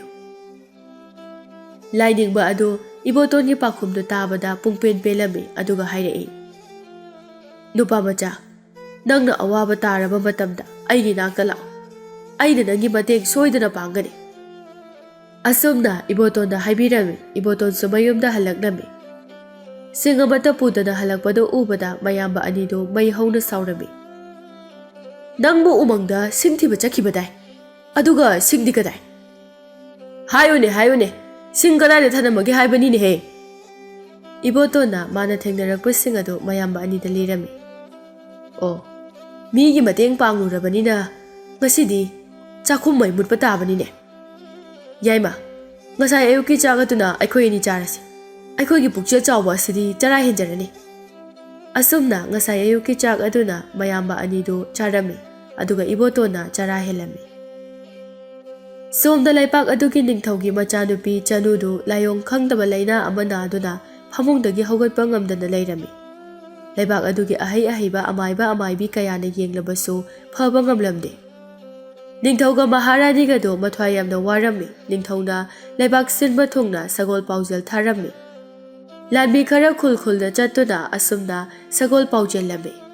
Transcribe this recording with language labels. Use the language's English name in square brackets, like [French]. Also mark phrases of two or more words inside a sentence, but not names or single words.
[Manipuri] Laining ba adu, iboton ni pakum do tabada pungpen pelami aduga hairai. Nupa macha, nang na awaba taraba matamda aigi nakta lao. Ay na nangi mateng soidana pangani. Asumna iboton na haibirami, iboton sumayum da halagnami. Singamata puta na halagpado ubada mayamba anido may haw na saurami. Nang mo umangda singti ba chakibaday? Aduga singdi kaday? Hayone, sing kaday na tanamagi haibani ni he. Iboton na mana thengnaragpasing ado mayamba anida lirami. Oh, migi mateng pangurabani na ngasidi chakum may mutpataabani ne. Yaima, ngasay ayuki chagatuna ay koy ni charasi. ꯑꯩꯈꯣꯏꯒꯤ ꯄꯨꯛꯆꯦꯜ ꯆꯥꯎꯕ ꯑꯁꯤꯗꯤ ꯆꯔꯥ ꯍꯦꯟꯖꯔꯅꯤ꯫ ꯑꯁꯨꯝꯅ ꯉꯁꯥꯏ ꯑꯌꯨꯛꯀꯤ ꯆꯥꯛ ꯑꯗꯨꯅ ꯃꯌꯥꯝꯕ ꯑꯅꯤꯗꯨ ꯆꯥꯔꯝꯃꯤ ꯑꯗꯨꯒ ꯏꯕꯣꯇꯣꯟꯅ ꯆꯔꯥ ꯍꯦꯜꯂꯝꯃꯤ꯫ ꯁꯣꯝꯗ ꯂꯩꯄꯥꯛ ꯑꯗꯨꯒꯤ ꯅꯤꯡꯊꯧꯒꯤ ꯃꯆꯥꯅꯨꯄꯤ ꯆꯅꯨꯗꯨ ꯂꯥꯏꯑꯣꯡ ꯈꯪꯗꯕ ꯂꯩꯅꯥ ꯑꯃ ꯅꯥꯗꯨꯅ ꯐꯃꯨꯡꯗꯒꯤ ꯍꯧꯒꯠꯄ ꯉꯝꯗꯅ ꯂꯩꯔꯝꯃꯤ꯫ ꯂꯩꯕꯥꯛ ꯑꯗꯨꯒꯤ ꯑꯍꯩ ꯑꯍꯩꯕ ꯑꯃꯥꯏꯕ ꯑꯃꯥꯏꯕꯤ ꯀꯌꯥꯅ ꯌꯦꯡꯂꯕꯁꯨ ꯐꯕ ꯉꯝꯂꯝꯗꯦ꯫ ꯅꯤꯡꯊꯧꯒ ꯃꯍꯥꯔꯥꯅꯤꯒꯗꯣ ꯃꯊ꯭ꯋꯥꯏ ꯌꯥꯝꯅ ꯋꯥꯔꯝꯃꯤ꯫ ꯅꯤꯡꯊꯧꯅ ꯂꯩꯕꯥꯛ ꯁꯤꯟꯕ ꯊꯨꯡꯅ ꯁꯒꯣꯜ ꯄꯥꯎꯖꯦꯜ ꯊꯥꯔꯝꯃꯤ꯫ ꯂꯥꯟꯃꯤ ꯈꯔ ꯈꯨꯜ ꯈꯨꯜꯗ ꯆꯠꯇꯨꯅ ꯑꯁꯨꯝꯅ ꯁꯒꯣꯜ ꯄꯥꯎꯖꯦꯜꯂꯝꯃꯤ꯫